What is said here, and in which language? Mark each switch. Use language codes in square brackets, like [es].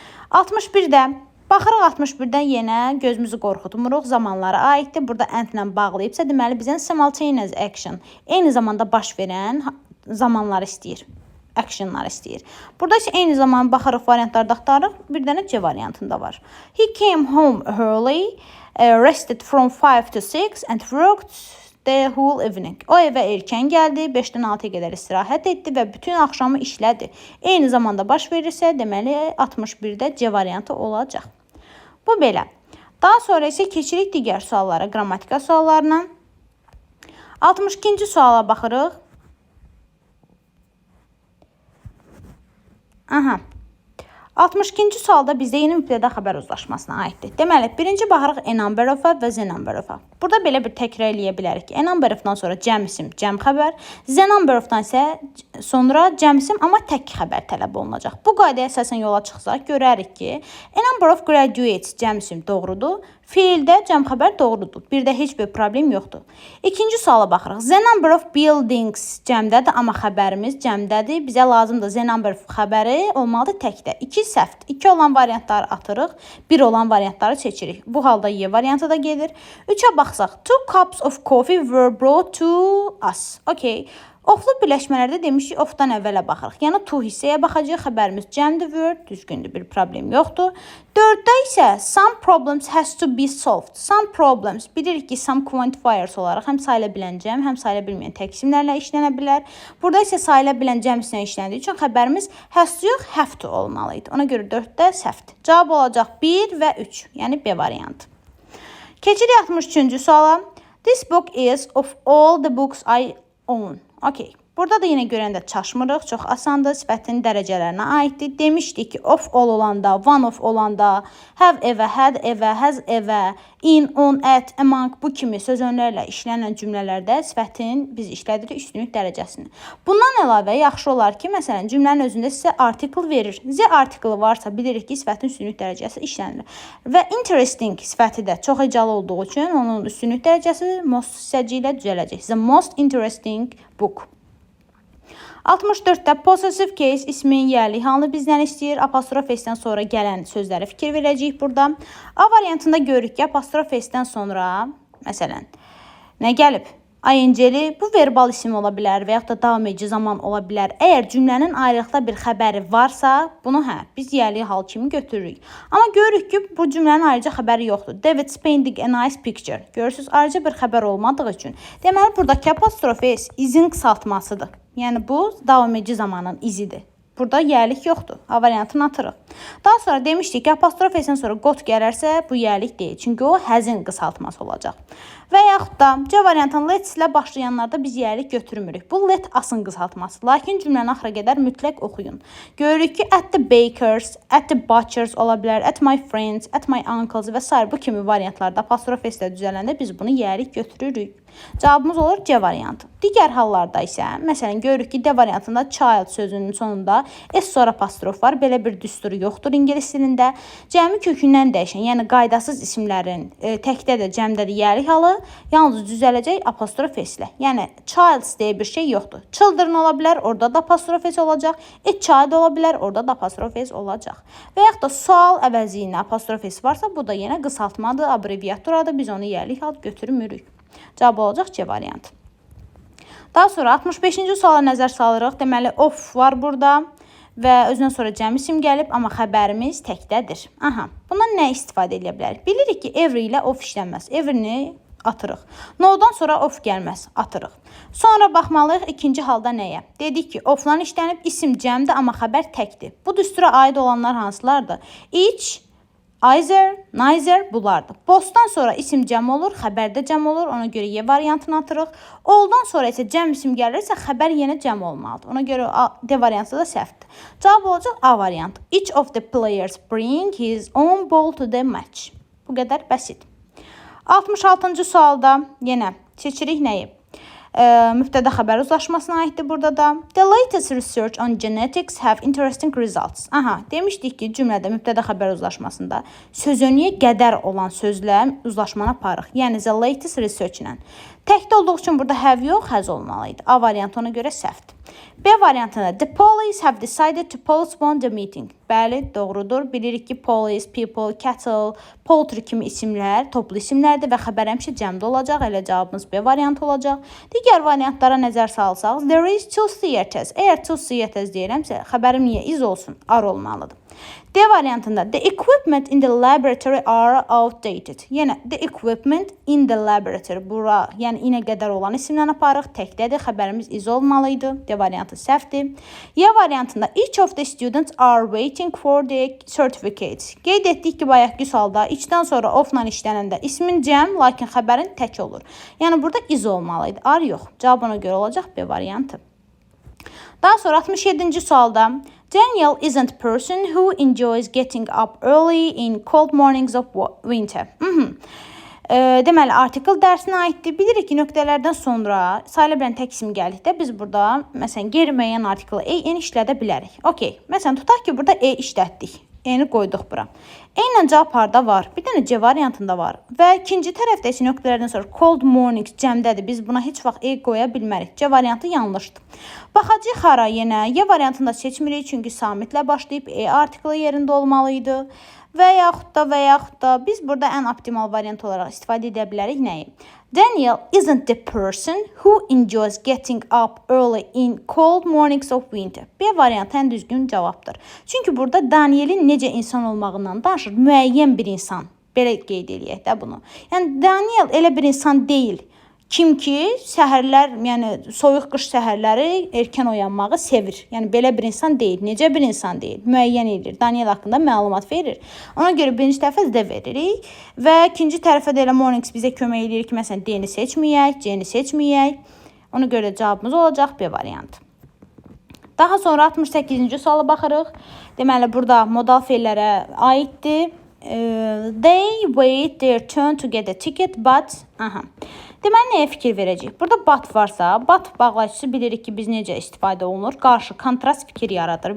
[az] 61-də baxırıq 61-dən yenə gözümüzü qorxutmuruq, zamanlara aiddir. Burada and-lə bağlayıbsa deməli bizdən simultaneous action, eyni zamanda baş verən zamanlar istəyir, actionlar istəyir. Burada isə eyni zaman baxırıq, variantlarda axtarırıq. Bir dənə C variantında var. [en] He came home early, rested from 5 to 6 and worked the whole evening. [az] O evə erkən gəldi, 5-dən 6-ya qədər istirahət etdi və bütün axşamı işlədi. Eyni zamanda baş verirsə, deməli 61-də C variantı olacaq. Bu belə. Daha sonra isə keçirik digər suallara, qrammatika suallarına. 62-ci suala baxırıq. Aha. 62-ci sualda bizdə yeni mübtəda xəbər uzlaşmasına aiddir. Deməli, birinci baxırıq a number of-a və the number of-a. Burada belə bir təkrar eləyə bilərik ki, a number of-dan sonra cəm isim, cəm xəbər, the number of-dan isə sonra cəm isim, amma tək xəbər tələb olunacaq. Bu qaydaya əsasən yola çıxsaq, görərik ki, [en] a number of graduates [az] cəm isim doğrudur, Fiildə cəm xəbər doğrudur. Bir də heç bir problem yoxdur. İkinci suala baxırıq. [en] The number of buildings [az] cəmdədir, amma xəbərimiz cəmdədir. Bizə lazımdır the number xəbəri olmalıdır təkdə. 2 səhvdir. 2 olan variantları atırıq, 1 olan variantları seçirik. Bu halda Y variantı da gedir. 3-ə baxsaq. [en] 2 cups of coffee were brought to us. Okay. [az] Oflu birləşmələrdə demişik, ofdan əvvələ baxırıq. Yəni to hissəyə baxacaq, xəbərimiz cəmdir, word, düzgündür, bir problem yoxdur. 4-də isə [en] some problems has to be solved. [az] Some problems, bilirik ki, some quantifiers olaraq həm sayıla bilən cəm, həm sayıla bilməyən tək isimlərlə işlənə bilər. Burada isə sayıla bilən cəm isimlə işləndiyi üçün xəbərimiz has to yox, have to olmalıydı. Ona görə 4-də səhvdir. Cavab olacaq 1 və 3, yəni B variantı. Keçirik 63-cü suala. [en] This book is of all the books I own. Okay. [az] Burada da yenə görəndə çaşmırıq. Çox asandır. Sifətin dərəcələrinə aiddir. Demişdik ki, of all olanda, one of olanda, have ever, had ever, has ever, in, on, at, among bu kimi söz önlərlə işlənən cümlələrdə sifətin biz işlədirik üstünlük dərəcəsini. Bundan əlavə yaxşı olar ki, məsələn, cümlənin özündə sizə article verir. The article varsa bilirik ki, sifətin üstünlük dərəcəsi işlənilir. Və interesting sifəti də çox hecalı olduğu üçün onun üstünlük dərəcəsi most hissəci ilə düzələcək. [en] The most interesting book. [az] 64-də possessive case ismin yerli halını bizdən istəyir. Apostrof S-dən sonra gələn sözlərə fikir verəcəyik burada. A variantında görürük ki, apostrof S-dən sonra, məsələn, nə gəlib? ING-li bu verbal isim ola bilər və yaxud da davam edici zaman ola bilər. Əgər cümlənin ayrıqda bir xəbəri varsa, bunu biz yerli hal kimi götürürük. Amma görürük ki, bu cümlənin ayrıca xəbəri yoxdur. [en] David's painting a nice picture. [az] Görürsünüz, ayrıca bir xəbər olmadığı üçün. Deməli, buradakı apostrof S izin qısaltmasıdır. Yəni, bu davam edici zamanın izidir. Burada yerlik yoxdur. A variantını atırıq. Daha sonra demişdik ki, apostrof S-dən sonra got gələrsə, bu yerlik deyil. Çünki o həzin qısaltması olacaq. Və yaxud da C variantının let's ilə başlayanlarda biz yerlik götürmürük. Bu let asın qısaltması. Lakin cümləni axıra qədər mütləq oxuyun. Görürük ki, [en] at the bakers, at the butchers [az] ola bilər, at my friends, at my uncles və s. bu kimi variantlarda apostrof S-də düzələndə biz bunu yerlik götürürük. Cavabımız olur C variantı. Digər hallarda isə, məsələn, görürük ki, D variantında child sözünün sonunda S sonra apostrof var. Belə bir düsturu yoxdur ingilis dilində. Cəmi kökündən dəyişən, yəni qaydasız isimlərin təkdə də, cəmdə də yerlik halı yalnız düzələcək apostrof S ilə. Yəni, childs deyə bir şey yoxdur. Children ola bilər, orada da apostrof S olacaq. A child ola bilər, orada da apostrof S olacaq. Və yaxud da sual əvəziyinə apostrof S varsa, bu da yenə qısaltmadır, abreviaturadır. Biz onu yerlik hal götürmürük. Cavab olacaq C variantı. Daha sonra 65-ci suala nəzər salırıq. Deməli, of var burada və özündən sonra cəm isim gəlib, amma xəbərimiz təkdədir. Aha, bundan nə istifadə edə bilərik? Bilirik ki, every ilə of işlənməz. Every-ni atırıq. No-dan sonra of gəlməz, atırıq. Sonra baxmalıyıq ikinci halda nəyə? Dedik ki, oflan işlənib, isim cəmdir, amma xəbər təkdir. Bu düstura aid olanlar hansılardır? Each, either, neither bunlardır. Bothdan sonra isim cəm olur, xəbər də cəm olur. Ona görə Y variantını atırıq. All'dan sonra isə cəm isim gəlirsə, xəbər yenə cəm olmalıdır. Ona görə D variantı da səhvdir. Cavab olacaq A variantı. [en] Each of the players bring his own ball to the match. [az] Bu qədər bəsit. 66-cı sualda yenə seçirik nəyi? Mübtəda xəbər uzlaşmasına aiddir burada da. [en] The latest research on genetics have interesting results. [az] Aha, demişdik ki, cümlədə mübtəda xəbər uzlaşmasında sözönüyə qədər olan sözlə uzlaşmanı aparırıq. Yəni, the latest research ilə. Təkdə olduğu üçün burada have yox, has olmalıydı. A variantı ona görə səhvdir. B variantında [en] the police have decided to postpone the meeting. [az] Bəli, doğrudur. Bilirik ki, police, people, cattle, poultry kimi isimlər toplu isimlərdir və xəbər həmişə cəmdə olacaq. Elə cavabımız B variantı olacaq. Digər variantlara nəzər salsaq, [en] there is two theaters. [az] Əgər two theaters deyirəmsə, xəbərim niyə iz olsun? Ar olmalıdır. D variantında [en] the equipment in the laboratory are outdated. [az] Yəni, [en] the equipment in the laboratory. [az] Bura, yəni inə qədər olan isimlə aparıq. Təkdədir, xəbərimiz iz olmalıydı. D variantı səhvdir. Y variantında [en] each of the students are waiting for the certificates. [az] Qeyd etdik ki, bayaqki sualda içdən sonra of-la işlənəndə ismin cəm, lakin xəbərin tək olur. Yəni, burada iz olmalıydı. Ar yox. Cavab ona görə olacaq B variantı. Daha sonra 67-ci sualda [en] Daniel isn't a person who enjoys getting up early in cold mornings of winter. [az] Deməli, artikel dərsinə aiddir. Bilirik ki, nöqtələrdən sonra sayıla bilən tək isim gəldikdə biz burada, məsələn, qeyri-müəyyən artikel en işlədə bilərik. Okey, məsələn, tutaq ki, burada e işlətdik. Eni qoyduq bura. Eynən cavab harda var? Bir dənə C variantında var. Və ikinci tərəfdəki nöqtələrdən sonra cold mornings cəmdədir. Biz buna heç vaxt E qoya bilmərik. C variantı yanlışdır. Baxacağıq hara yenə. Y variantında seçmirik çünki samitlə başlayıb E artiklı yerində olmalıydı. Və yaxud da biz burada ən optimal variant olaraq istifadə edə bilərik nəyi? [en] Daniel isn't the person who enjoys getting up early in cold mornings of winter. [az] B variantı ən düzgün cavabdır. Çünki burada Danielin necə insan olmağından danışır. Müəyyən bir insan. Belə qeyd eləyək də bunu. Yəni Daniel elə bir insan deyil. Kim ki, səhərlər, yəni soyuq qış səhərləri erkən oyanmağı sevir. Yəni belə bir insan deyil. Necə bir insan deyil? Müəyyən edir. Daniel haqqında məlumat verir. Ona görə birinci tərəfə D veririk və ikinci tərəfə də elə mornings bizə kömək edir ki, məsələn D-ni seçməyək, C-ni seçməyək. Ona görə cavabımız olacaq B variantı. Daha sonra 68-ci suala baxırıq. Deməli burada modal feillərə aiddir. [en] They wait their turn to get a ticket, but [az] Deməli, nəyə fikir verəcəyik? Burada but varsa, but bağlayıcısı bilirik ki, biz necə istifadə olunur? Qarşı, kontrast fikir yaradır.